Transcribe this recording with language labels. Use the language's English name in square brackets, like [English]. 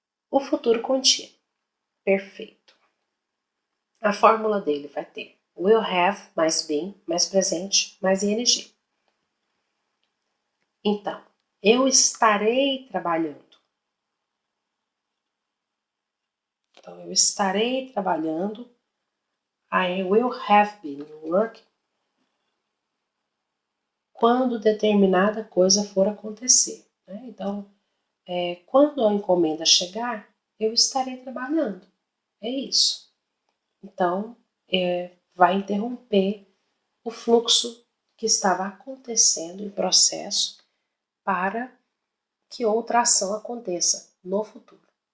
[Portuguese] O futuro contínuo, perfeito. A fórmula dele vai ter will have mais been, mais presente, mais ing. Então, eu estarei trabalhando. Então, eu estarei trabalhando. [English] I will have been working. [Portuguese] Quando determinada coisa for acontecer. Né? Então, quando a encomenda chegar, eu estarei trabalhando. É isso. Então, vai interromper o fluxo que estava acontecendo em processo para que outra ação aconteça no futuro.